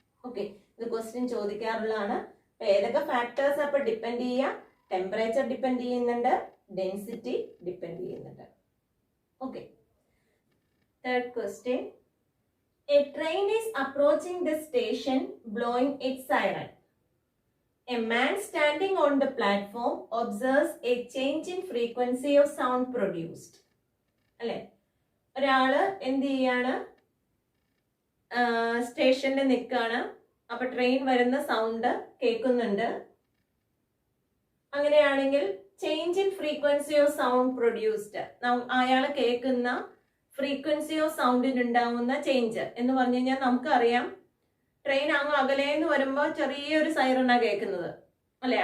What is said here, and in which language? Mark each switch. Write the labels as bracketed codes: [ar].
[ml] Okay, ഇത് question ചോദിക്കാറുള്ളതാണ്. അപ്പൊ ഏതൊക്കെ ഫാക്ടേഴ്സ് അപ്പൊ ഡിപ്പെൻഡ് ചെയ്യാം, ടെമ്പറേച്ചർ ഡിപ്പെൻഡ് ചെയ്യുന്നുണ്ട്, ഡെൻസിറ്റി ഡിപ്പെൻഡ് ചെയ്യുന്നുണ്ട്. [en] Okay, third question, a train is approaching the station blowing its siren. A man standing on the platform observes a change in frequency of sound produced. [ml] അല്ലെ, ഒരാള് എന്ത് ചെയ്യാണ്, സ്റ്റേഷനിൽ നിൽക്കാണ്. അപ്പൊ ട്രെയിൻ വരുന്ന സൗണ്ട് കേൾക്കുന്നുണ്ട്. അങ്ങനെയാണെങ്കിൽ change in frequency of sound produced, അയാൾ കേൾക്കുന്ന ഫ്രീക്വൻസി ഓഫ് സൗണ്ടിന് ഉണ്ടാവുന്ന ചേഞ്ച് എന്ന് പറഞ്ഞു കഴിഞ്ഞാൽ നമുക്കറിയാം, ട്രെയിൻ അങ്ങ് അകലേന്ന് വരുമ്പോൾ ചെറിയൊരു സൈറണാ കേൾക്കുന്നത്, അല്ലെ?